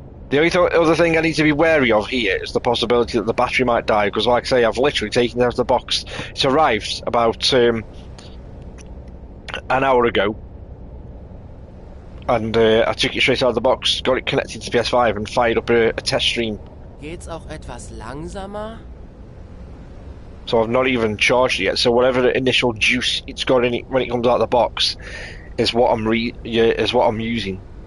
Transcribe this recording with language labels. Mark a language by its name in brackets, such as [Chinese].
[English] The only other thing I need to be wary of here is the possibility that the battery might die, because like I say, I've literally taken it out of the box. It's arrived about an hour ago, and I took it straight out of the box, got it connected to the PS5 and fired up a test stream. [German] Geht's auch etwas langsamer? [English] So I've not even charged it yet, so whatever the initial juice it's got in it when it comes out of the box is what I'm using.